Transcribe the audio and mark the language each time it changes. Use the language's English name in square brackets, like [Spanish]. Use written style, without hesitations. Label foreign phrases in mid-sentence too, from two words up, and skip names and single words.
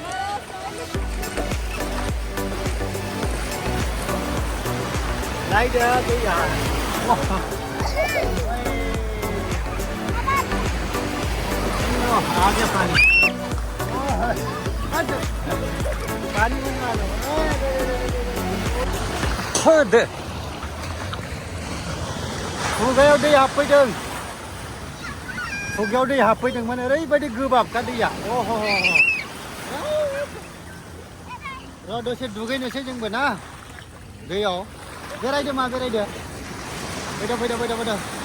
[Hindi] लाइट है तो यहाँ आ गया पानी पानी [Bodo] दे खुगायाव दै हाबफैदों खुगायाव दै हाबफैदोंमोन ओरैबायदि गोबाबखा दैया अह र' दसे दुगैनोसै जोंबो ना दैयाव बेरायदो मा बेरायदो फैदो